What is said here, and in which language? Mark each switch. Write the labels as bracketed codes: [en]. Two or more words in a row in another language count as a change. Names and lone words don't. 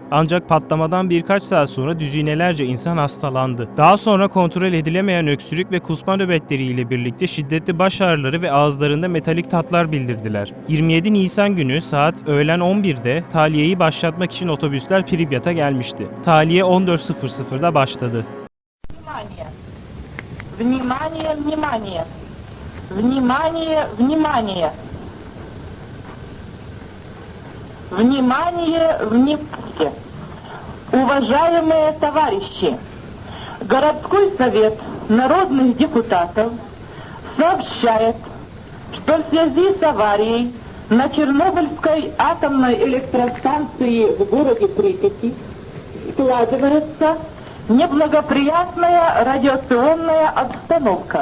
[tr] Ancak patlamadan birkaç saat sonra düzinelerce insan hastalandı. Daha sonra kontrol edilemeyen öksürük ve kusma nöbetleriyle birlikte şiddetli baş ağrıları ve ağızlarında metalik tatlar bildirdiler. 27 Nisan günü saat öğlen 11'de tahliyeyi başlatmak için otobüsler Pripyat'a gelmişti. Tahliye 14.00'da başladı. [ru] Внимание, внимание! Внимание, внимание! Внимание, внимание! Уважаемые товарищи! Городской совет народных депутатов сообщает, что в связи с аварией на Чернобыльской атомной электростанции в городе Припяти складывается неблагоприятная радиационная обстановка.